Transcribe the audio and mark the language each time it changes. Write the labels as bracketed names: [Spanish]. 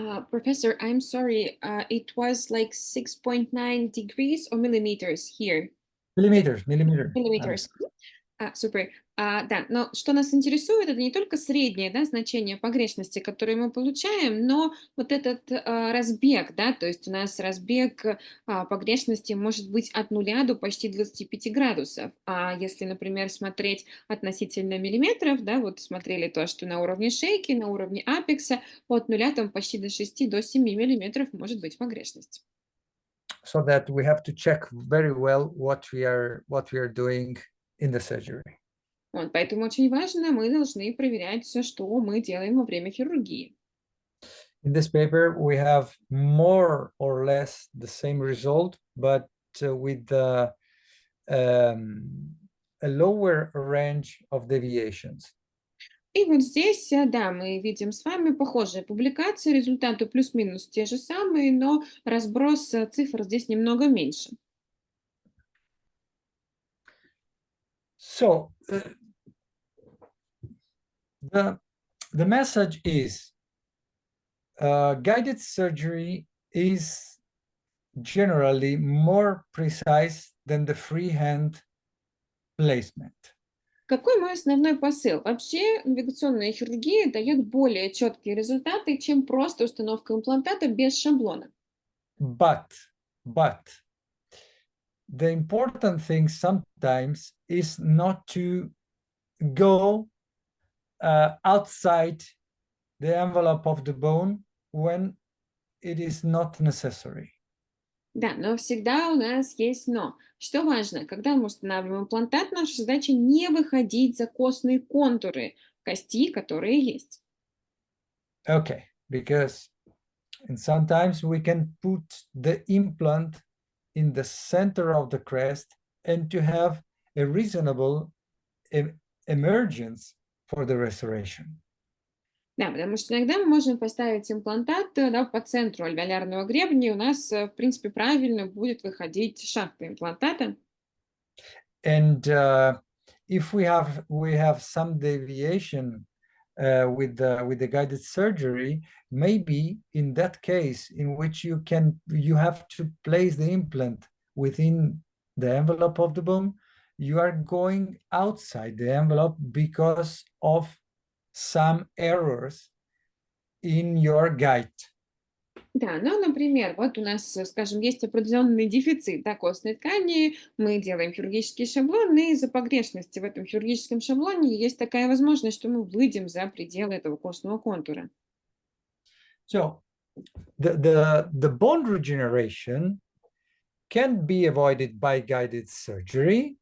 [English] Professor, I'm sorry, it was like 6.9 degrees or millimeters here? Millimeters. Millimeters. [Russian] Супер. Да, но что нас интересует, это не только среднее, да, значение погрешности, которое мы получаем, но вот этот разбег, да, то есть у нас разбег погрешности может быть от 0 до почти 25 градусов. А если, например, смотреть относительно миллиметров, да, вот смотрели то, что на уровне шейки, на уровне апекса, от 0 там почти до 6 до 7 миллиметров может быть погрешность. [English] So that we have to check very well what we are doing in the surgery. [Russian] Вот, поэтому очень важно, мы должны проверять все, что мы делаем во время хирургии. [English] In this paper, we have more or less the same result, but with a lower range of deviations. [Russian] И вот здесь, да, мы видим с вами похожие публикации, результаты плюс-минус те же самые, но разброс цифр здесь немного меньше. [English] So the message is guided surgery is generally more precise than the freehand placement. [Russian] Какой мой основной посыл? Вообще, навигационная хирургия дает более четкие результаты, чем просто установка имплантата без шаблона. [English] But the important thing sometimes is not to go outside the envelope of the bone when it is not necessary. [Russian] Да, но всегда у нас есть но. Что важно, когда мы устанавливаем имплантат, наша задача не выходить за костные контуры кости, которые есть. [English] Okay, because and sometimes we can put the implant in the center of the crest and to have a reasonable emergence for the restoration. [Russian] Да, потому что иногда мы можем поставить имплантат да, по центру альвеолярного гребня, и у нас, в принципе, правильно будет выходить шахта имплантата. [English] And if we have some deviation with the guided surgery, maybe in that case in which you have to place the implant within the envelope of the bone, you are going outside the envelope because of some errors in your guide. [Russian] Да, ну, например, вот у нас, скажем, есть определенный дефицит да, костной ткани, мы делаем хирургический шаблон, и из-за погрешности в этом хирургическом шаблоне есть такая возможность, что мы выйдем за пределы этого костного контура. [English] So the bone regeneration can be avoided by guided surgery.